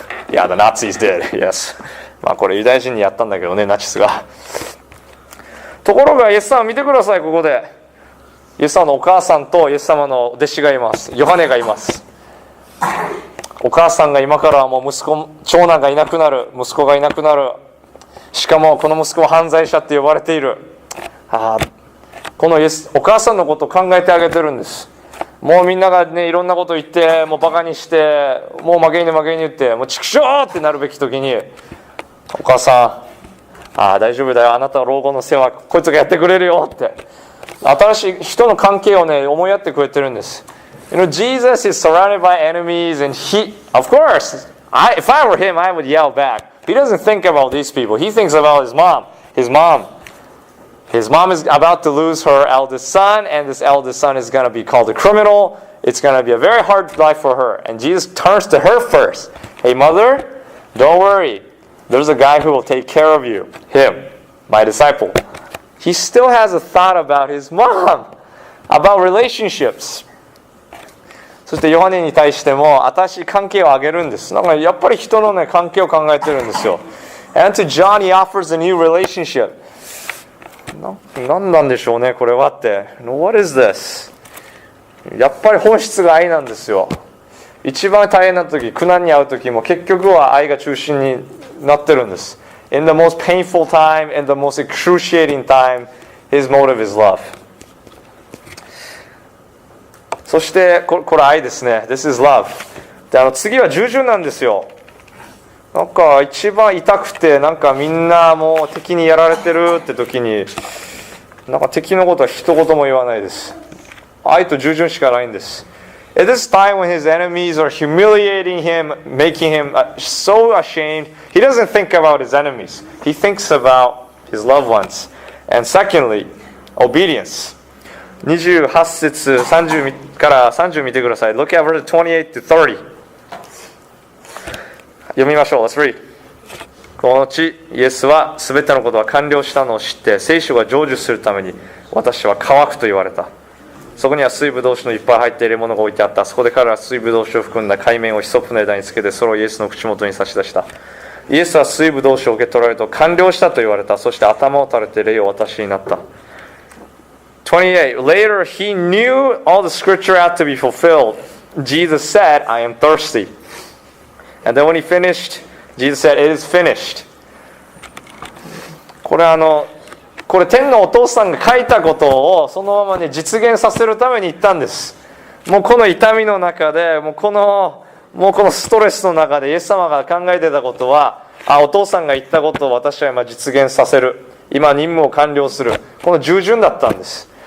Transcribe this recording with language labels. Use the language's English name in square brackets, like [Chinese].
[English] Yeah, the Nazis did. Yes. [Japanese] まあこれユダヤ人にやったんだけどね、ナチスが。ところがイエス様見てください、ここで。イエス様のお母さんとイエス様の弟子がいます。ヨハネがいます。お母さんが今からはもう長男がいなくなる、息子がいなくなる。しかもこの息子は犯罪者って呼ばれている。このお母さんのことを考えてあげてるんです。もうみんながねいろんなこと言ってもうバカにしてもう負けに言ってもう畜生ってなるべき時に、お母さん大丈夫だよ、あなたの老後の世話こいつがやってくれるよって新しい人の関係をね思いやってくれてるんです。 [English] You know, Jesus is surrounded by enemies and he, of course, if I were him, I would yell back. He doesn't think about these people. He thinks about his mom. His mom is about to lose her eldest son, and this eldest son is going to be called a criminal. It's going to be a very hard life for her. And Jesus turns to her first. Hey, mother, don't worry. There's a guy who will take care of you. Him, my disciple. He still has a thought about his mom, about relationships. [Japanese] そしてヨハネに対しても新しい関係をあげるんです。なんかやっぱり人のね関係を考えてるんですよ。 [English] And to John he offers a new relationship. [Japanese] 何なんでしょうねこれはって。 [English] What is this? [Japanese] やっぱり本質が愛なんですよ。一番大変な時、苦難に遭う時も結局は愛が中心になってるんです。 [English] In the most painful time, in the most excruciating time, his motive is love. [Japanese] そしてこれ愛ですね。 [English] This is love. [Japanese] で次は従順なんですよ。なんか一番痛くてなんかみんなもう敵にやられてるって時になんか敵のことは一言も言わないです。愛と従順しかないんです。 [English] At this time when his enemies are humiliating him, making him so ashamed, he doesn't think about his enemies. He thinks about his loved ones. And secondly, obedience. [Japanese] 28節30から30見てください。 [English] Look at verse 28 to 30. [Japanese] 読みましょう。 [English] Let's read. [Japanese] この後、イエスは全てのことは完了したのを知って、聖書が成就するために私は乾くと言われた。そこには水ぶどう酒のいっぱい入っているものが置いてあった。そこで彼らは水ぶどう酒を含んだ海綿をヒソップの枝につけて、それをイエスの口元に差し出した。イエスは水ぶどう酒を受け取られると完了したと言われた。そして頭を垂れて礼を渡しになった。 [English] 28. Later he knew all the scripture had to be fulfilled. Jesus said, I am thirsty. And then when he finished, Jesus said, It is finished. [Japanese] これ天のお父さんが書いたことをそのままね実現させるために言ったんです。もうこの痛みの中でもうこのストレスの中でイエス様が考えてたことはお父さんが言ったことを私は今実現させる、今任務を完了する、この従順だったんです。